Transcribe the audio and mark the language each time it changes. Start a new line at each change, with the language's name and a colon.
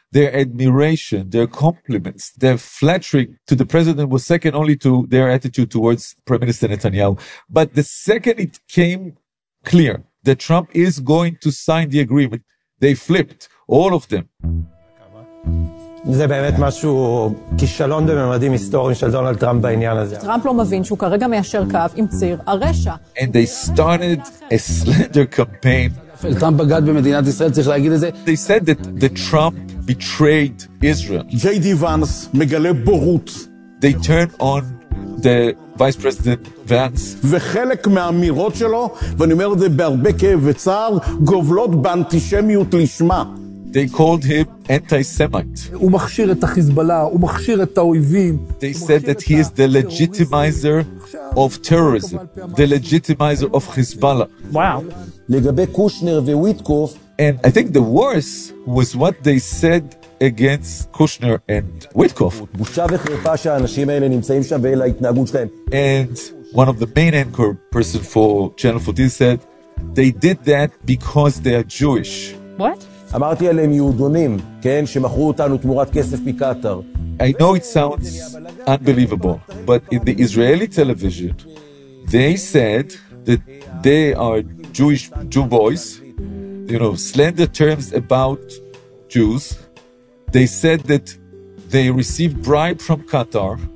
English: Their admiration, their compliments, their flattery to the president was second only to their attitude towards Prime Minister Netanyahu. But the second it came clear that Trump is going to sign the agreement, they flipped, all of them.
Hebrew: זה באמת משהו, כישלון בממדים היסטוריים של דונלד טראמפ בעניין הזה. טראמפ לא מבין שהוא כרגע מיישר קו עם ציר הרשע.
English: And they started a slander campaign.
Hebrew: טראמפ בגד במדינת ישראל, צריך להגיד את זה.
English: They said that the Trump betrayed Israel. J.D.
Hebrew: Vance מגלה בורות.
English: They turned on the Vice President Vance.
Hebrew: וחלק מהאמירות שלו, ואני אומר את זה בהרבה כאב וצער, גובלות באנטישמיות לשמה.
English: They called him anti-Semite.
Hebrew: ומכשיר את החיזבאללה, ומכשיר את האויבים.
English: They said that he is the legitimizer of terrorism, the legitimizer of Hezbollah. Wow.
Hebrew: לגבי קושנר וויטקוף.
English: And I think the worst was what they said against Kushner and Witkoff.
Hebrew: בושה וחרפה שהאנשים האלה נמצאים שם ואלה ההתנהגות שלהם.
English: And one of the main anchor person for Channel 14 said they did that because they are Jewish. What?
Hebrew: אמרתי עליהם יהודונים, כן, שמכרו אותנו תמורת כסף מקטר.
English: I know it sounds unbelievable, but in the Israeli television, they said that they are Jewish Jew boys, you know, slander terms about Jews, they said that they received bribe from Qatar.